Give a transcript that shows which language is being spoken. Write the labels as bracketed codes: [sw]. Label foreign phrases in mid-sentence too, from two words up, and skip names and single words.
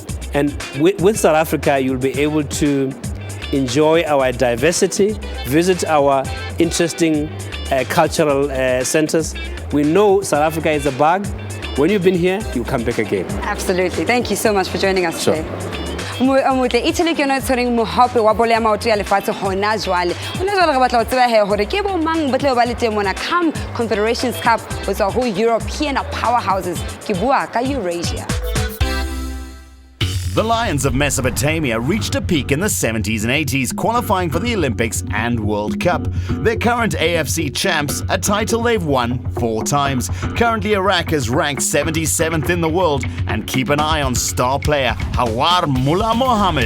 [en] And with South Africa, you'll be able to enjoy our diversity, visit our interesting cultural centers. We know South Africa is a bug. When you've been here, you'll come back again. Absolutely. Thank you so much for joining us Sure. today. [st] Motle Italy ke yona tshwereng mohape wa bolo ya maoto ya lefatshe gona jwale. Hona jwale re batla ho tseba he hore ke bo mang ba tle ba le teng mona come Confederations Cup ho tswa ho [en] European powerhouses [st] ke bua ka Eurasia. [en] The Lions of Mesopotamia reached a peak in the 70s and 80s, qualifying for the Olympics and World Cup. They're current AFC champs, a title they've won 4 times. Currently, Iraq is ranked 77th in the world, and keep an eye on star player Hawar Mullah Mohammed.